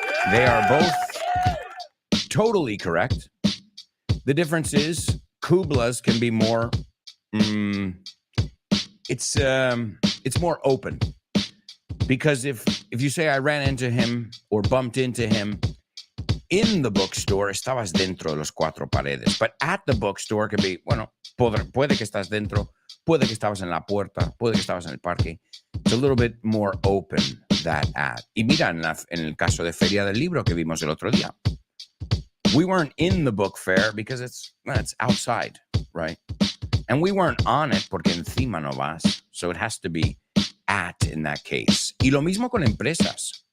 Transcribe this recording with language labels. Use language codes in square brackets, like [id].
[en] They are both totally correct. The difference is Kubla's can be more, it's more open. Because if you say I ran into him or bumped into him in the bookstore, [es] estabas dentro de los cuatro paredes. [en] But at the bookstore can be, [es] bueno, puede que estás dentro, puede que estabas en la puerta, puede que estabas en el parque. [en] It's a little bit more open, that at. [es] Y mira, en el caso de Feria del Libro que vimos el otro día, [en] we weren't in the book fair because it's outside, right? And we weren't on it [es] porque encima no vas. [en] So it has to be at in that case. [es] Y lo mismo con empresas.